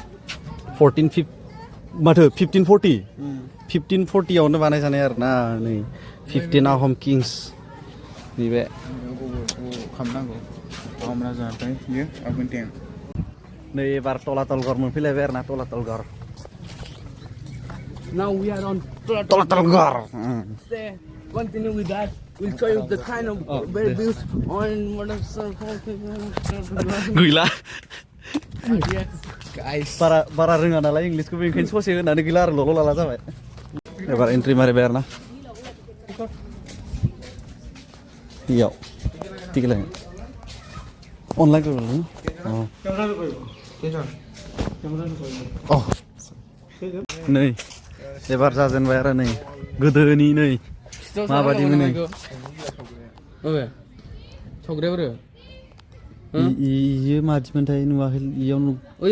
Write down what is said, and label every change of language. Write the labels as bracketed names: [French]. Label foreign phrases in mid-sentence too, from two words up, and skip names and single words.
[Bodo] 1540 आवनो बानायजानाय आरोना नै 15 आहम किंस नैबे नै एबार तलातलगर मोनफैलायबाय आरोना तलातलगर [English] Now we are on [Bodo] तलातलगर [English] continue with that. We'll show you the kind of views on [Bodo] गैला [English] guys. [Bodo] बारा रोङा नालाय इंलिसखौ बेनिखायनो ससे होनानै गैला आरो ल'ल' लाला जाबाय एबार एन्ट्रि मारिबाय आरोना इयाव [English] ticket online [Bodo] करबाय नै एबार जाजेनबाय आरो नै गोदोनि नै माबादि मोनो इयो मादिमोनथाय नुवाखै इयाव